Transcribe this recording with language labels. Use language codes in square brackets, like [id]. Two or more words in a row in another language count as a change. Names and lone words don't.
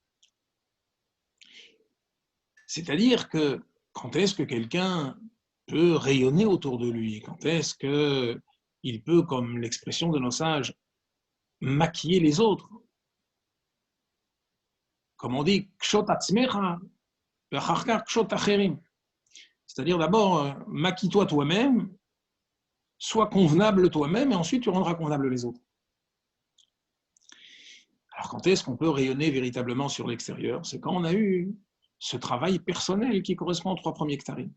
[fr] C'est-à-dire que quand est-ce que quelqu'un peut rayonner autour de lui? Quand est-ce qu'il peut, comme l'expression de nos sages, maquiller les autres? Comme on dit, [he] קשוט עצמך, ואחר כך קשוט אחרים. [fr] C'est-à-dire d'abord, maquille-toi toi-même, sois convenable toi-même, et ensuite tu rendras convenable les autres. Alors quand est-ce qu'on peut rayonner véritablement sur l'extérieur? C'est quand on a eu ce travail personnel qui correspond aux 3 premiers Ktarim.